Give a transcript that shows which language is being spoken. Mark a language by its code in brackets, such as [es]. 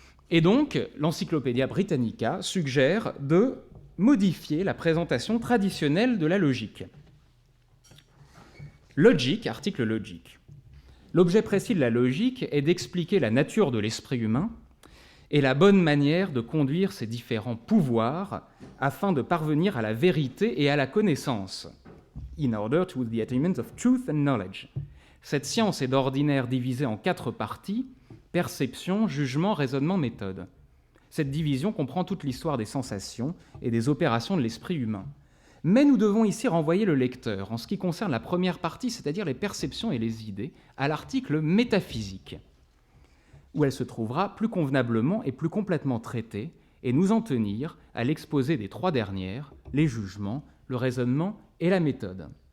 [fr] Et donc, l'Encyclopædia Britannica suggère de modifier la présentation traditionnelle de la logique. Logique, article logique. L'objet précis de la logique est d'expliquer la nature de l'esprit humain et la bonne manière de conduire ses différents pouvoirs afin de parvenir à la vérité et à la connaissance. [en] In order to the attainment of truth and knowledge. [fr] Cette science est d'ordinaire divisée en 4 parties, perception, jugement, raisonnement, méthode. Cette division comprend toute l'histoire des sensations et des opérations de l'esprit humain. Mais nous devons ici renvoyer le lecteur, en ce qui concerne la première partie, c'est-à-dire les perceptions et les idées, à l'article métaphysique, où elle se trouvera plus convenablement et plus complètement traitée, et nous en tenir à l'exposé des 3 dernières, les jugements, le raisonnement et la méthode.